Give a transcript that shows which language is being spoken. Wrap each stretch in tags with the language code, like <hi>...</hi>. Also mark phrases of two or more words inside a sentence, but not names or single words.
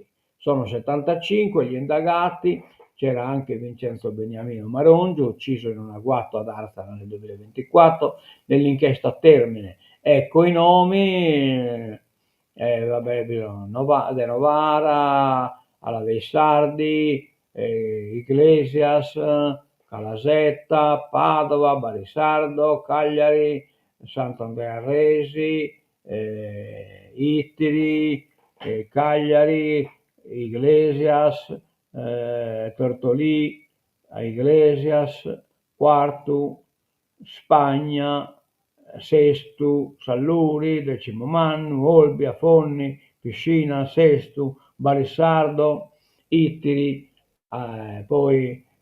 <it>sono 75 gli indagati, c'era anche Vincenzo Beniamino Marongio, ucciso in un agguato ad Arzana nel 2024, nell'inchiesta termine, ecco i nomi, vabbè, De Novara, alla dei Sardi, Iglesias, Calasetta, Padova, Barisardo, Cagliari, Sant'Andrea Resi, Ittiri, Cagliari, Iglesias, Tortolì, Iglesias, Quartu, Spagna, Sestu, Salluri, Decimomannu, Olbia, Fonni, Piscina, Sestu, Barissardo, Ittiri, poi</it>